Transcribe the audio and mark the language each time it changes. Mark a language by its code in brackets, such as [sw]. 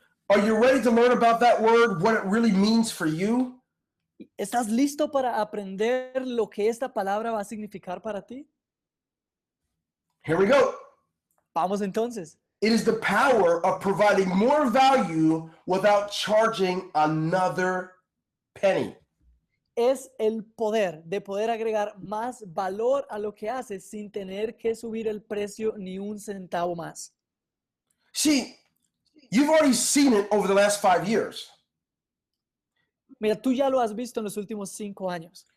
[en] Are you ready to learn about that word, what it really means for you? [es] ¿Estás listo para aprender lo que esta palabra va a significar para ti? [en] Here we go. [es] Vamos entonces. [en] It is the power of providing more value without charging another penny. [es] Es el poder de poder agregar más valor a lo que haces sin tener que subir el precio ni un centavo más. [en] See, you've already seen it over the last 5 years. [es] Mira, tú ya lo has visto en los últimos 5 años.